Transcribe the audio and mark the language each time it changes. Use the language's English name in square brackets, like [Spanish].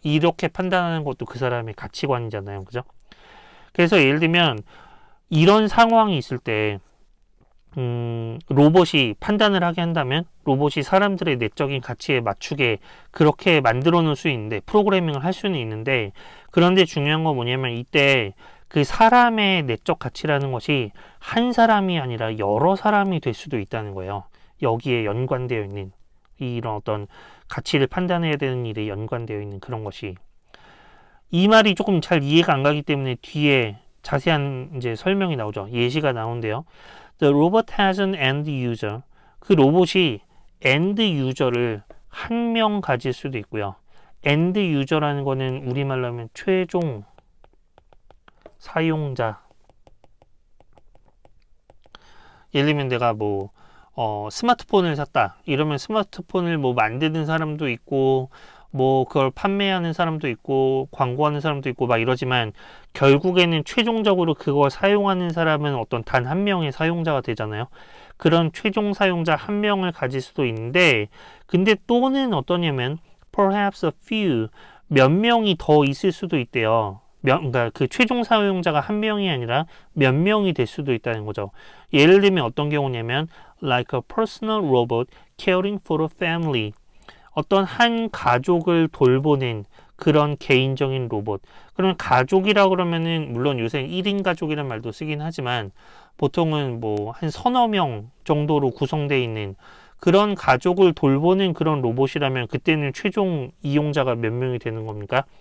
[Korean] 이렇게 판단하는 것도 그 사람의 가치관이잖아요. 그죠? 그래서 예를 들면 이런 상황이 있을 때 로봇이 판단을 하게 한다면 로봇이 사람들의 내적인 가치에 맞추게 그렇게 만들어 놓을 수 있는데, 프로그래밍을 할 수는 있는데, 그런데 중요한 건 뭐냐면 이때 그 사람의 내적 가치라는 것이 한 사람이 아니라 여러 사람이 될 수도 있다는 거예요. 여기에 연관되어 있는 이런 어떤 가치를 판단해야 되는 일에 연관되어 있는 그런 것이, 이 말이 조금 잘 이해가 안 가기 때문에 뒤에 자세한 이제 설명이 나오죠. 예시가 나오는데요. [English] The robot has an end user. [Korean] 그 로봇이 end user를 한 명 가질 수도 있고요. end user라는 거는 우리말로 하면 최종 사용자. 예를 들면 내가 뭐 스마트폰을 샀다. 이러면 스마트폰을 뭐 만드는 사람도 있고, 뭐 그걸 판매하는 사람도 있고, 광고하는 사람도 있고 막 이러지만, 결국에는 최종적으로 그걸 사용하는 사람은 어떤 단 한 명의 사용자가 되잖아요. 그런 최종 사용자 한 명을 가질 수도 있는데, 근데 또는 어떠냐면 [English] perhaps a few, [Korean] 몇 명이 더 있을 수도 있대요. 그러니까 그 최종 사용자가 한 명이 아니라 몇 명이 될 수도 있다는 거죠. 예를 들면 어떤 경우냐면 [English] like a personal robot caring for a family. [Korean] 어떤 한 가족을 돌보는 그런 개인적인 로봇. 그러면 가족이라 그러면은 물론 요새 1인 가족이란 말도 쓰긴 하지만 보통은 뭐 한 서너 명 정도로 구성되어 있는 그런 가족을 돌보는 그런 로봇이라면 그때는 최종 이용자가 몇 명이 되는 겁니까?